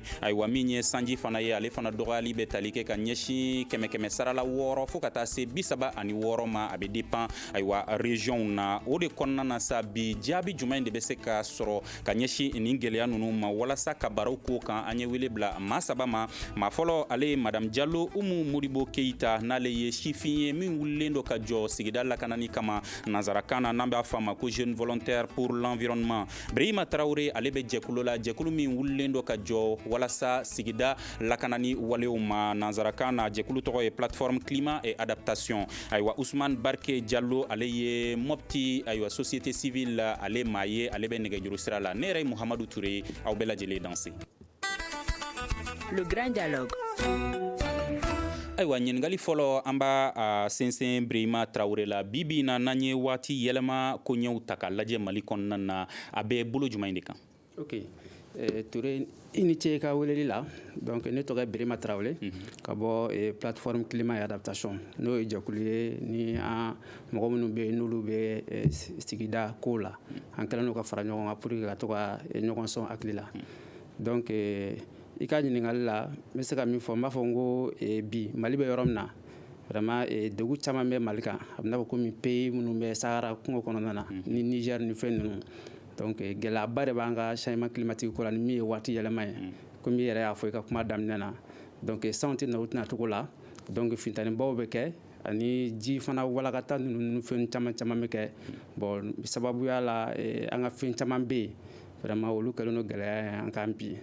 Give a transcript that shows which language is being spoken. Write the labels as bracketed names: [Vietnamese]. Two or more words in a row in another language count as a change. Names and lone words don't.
[Bambara] ayiwa min ye sanji fana ye ale fana dɔgɔyali bɛ tali kɛ ka ɲɛsin kɛmɛ sarala 6 fo ka taa se 36 ma a bɛ dépend ayiwa région na o de kɔnɔna na sa bi jaabi jumɛn de bɛ se ka sɔrɔ ka ɲɛsin nin gɛlɛya ninnu ma walasa ka baraw ko kan an ye wele bila maa saba ma maa fɔlɔ ale ye madame Diallo Umu Modibo Keita n'ale ye sifin ye min wulilen dɔ ka jɔ sigida lakanani kama nanzarakan na n'an b'a fɔ a ma ko [French] jeune volontaire pour l'environnement. [Bambara] Brahima Traoré ale bɛ jɛkulu la jɛkulu min wulilen dɔ ka jɔ walasa sigida lakanani walew ma nanzarakan na jɛkulu tɔgɔ ye [French] plateforme climat et adaptation. [Bambara] Ayiwa Ousmane Barke Diallo ale ye Mopti ayiwa [French] société civile [Bambara] ale maa ye ale bɛ nɛgɛjuru sira la ne yɛrɛ ye Muhamadu Touré aw bɛɛ lajɛlen danse. [French] Le Grand Dialogue. [Bambara] Ayiwa ɲininkali fɔlɔ an b'a sɛnsɛn Brahima Traoré la bibi na n'an ye waati yɛlɛma koɲɛw ta k'a lajɛ Mali kɔnɔna na a bɛ bolo jumɛn de kan? Ok Touré i ni ce ka weleli la donc ne tɔgɔ ye Brahima Traoré ka bɔ [French] plateforme climat et adaptation [Bambara] n'o ye jɛkulu ye ni an mɔgɔ minnu bɛ yen n'olu bɛ sigida ko la an kɛlen don ka fara ɲɔgɔn kan [French] pour que [Bambara] ka to ka ɲɔgɔn sɔn hakili la donc i ka ɲininkali la n bɛ se ka min fɔ n b'a fɔ n ko bi Mali bɛ yɔrɔ min na vraiment degun caman bɛ Mali kan a bɛ n'a fɔ komi pays minnu bɛ Sahara kungo kɔnɔna na ni Niger ni fɛn ninnu donc gɛlɛyaba de b'an ka [French] changement climatique [Bambara] ko la ni min ye waati yɛlɛma ye komi i yɛrɛ y'a fɔ i ka kuma daminɛ na donc sanw tɛ na u tɛna cogo la donc fintanibaw bɛ kɛ ani ji fana walakata ninnu fɛn caman bɛ kɛ bon sababuya la an ka fɛn caman bɛ yen vraiment olu kɛlen don gɛlɛya ye an kan bi.